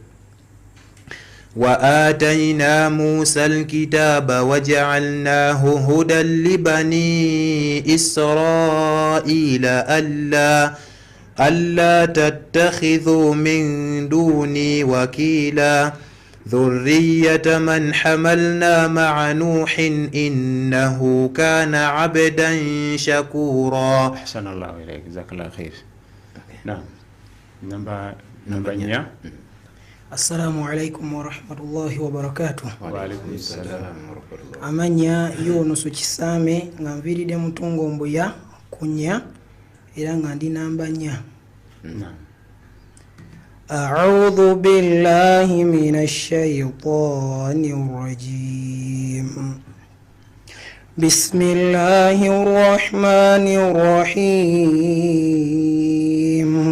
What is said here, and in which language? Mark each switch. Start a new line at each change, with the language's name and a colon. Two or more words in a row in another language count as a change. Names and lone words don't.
Arabic: وآتينا موسى الكتاب وجعلناه هدى لبني إسرائيل ألا تتخذوا من دوني وكيلا ذرية من حملنا مع نوح إنه كان عبدا شكورا. أحسن الله إليك جزاك الله خير. نعم نمبر 4. السلام عليكم ورحمة الله وبركاته. وعليكم السلام ورحمة الله.
Ganda: Amanya Yunus Kisame nga nviiridde Mutungo Mbuya Kunya era nga ndi namba 4.
Arabic: أعوذ بالله من الشيطان الرجيم. بسم الله الرحمن الرحيم.